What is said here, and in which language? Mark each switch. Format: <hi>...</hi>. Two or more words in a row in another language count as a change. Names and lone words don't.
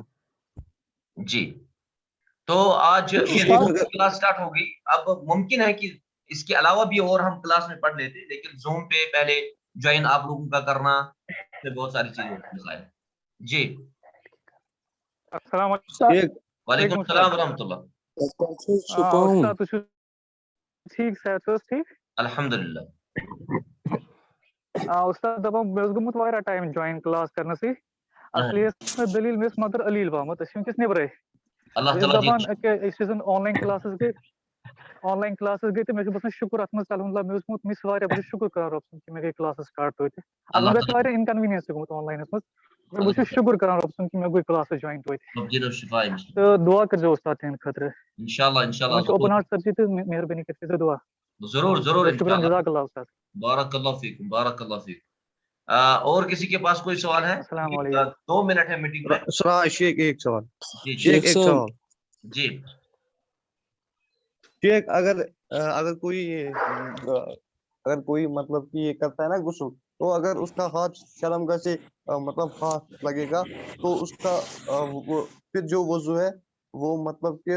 <ur>جی، تو آج یہ</ur> <en>class start</en> <ur>ہوگی۔ اب ممکن ہے کہ اس کے علاوہ بھی اور ہم کلاس میں پڑھ لیتے، لیکن زوم پہ پہلے جوائن آپ لوگوں کا کرنا سے بہت ساری چیزیں ہوتی ہیں۔ جی، السلام علیکم۔ وعلیکم السلام ورحمۃ اللہ۔</ur> <ks>استاد تُہۍ چھِو ٹھیک صحت چھِ حظ ٹھیک؟ الحمدللہ۔ استاد دپان مےٚ اوس گوٚمُت واریاہ ٹایم</ks> <en>join class</en> <ks>کرنسٕے، اصلی ٲس مےٚ دٔلیٖل، مےٚ ٲس مدر علیٖل آمُت، أسۍ چھِ وٕنکٮ۪س نٮ۪برٕے، اللہ بہٕ چھُس تعالیٰ دپان أسۍ چھِ زن</ks> <en>online classes</en> <ks>گٔے تہٕ مےٚ چھُ باسان شُکُر اتھ منٛز الحمدللہ مےٚ اوس گوٚمُت مِس واریاہ، بہٕ چھُس شُکُر کران رۄب سُنٛد کہِ مےٚ گٔے</ks> <en>classes start</en> <ks>توتہِ، اتھ منٛز گژھِ واریاہ انکنویٖنینس تہِ گوٚمُت آن لاینس منٛز، مگر بہٕ چھُس شُکُر کران رۄب سُنٛد کہِ مےٚ گٔے</ks> <en>classes join</en> <ks>توتہِ، تہٕ دعا کٔرۍزیٚو استاد تِہنٛدِ خٲطرٕ، تِمن چھُ</ks> <en>open heart surgery</en> <ks>تہٕ مہربٲنی کٔرِتھ کٔرۍزیٚو دعا۔</ks> <ur>ضرور</ur> <ar>شکراً، جزاک اللہ استاد۔ بارک اللہ فیکم، بارک اللہ فیکم۔</ar> <ur>اور کسی کے پاس کوئی سوال ہے؟ السلام علیکم۔ 2 منٹ ہے میٹنگ میں۔ شیخ ایک سوال، ایک سوال جی شیخ، اگر کوئی مطلب کہ یہ کرتا ہے نا غسل، تو اگر اس کا ہاتھ شرمگاہ سے مطلب ہاتھ لگے گا تو اس کا پھر جو وضو ہے وہ مطلب کہ</ur>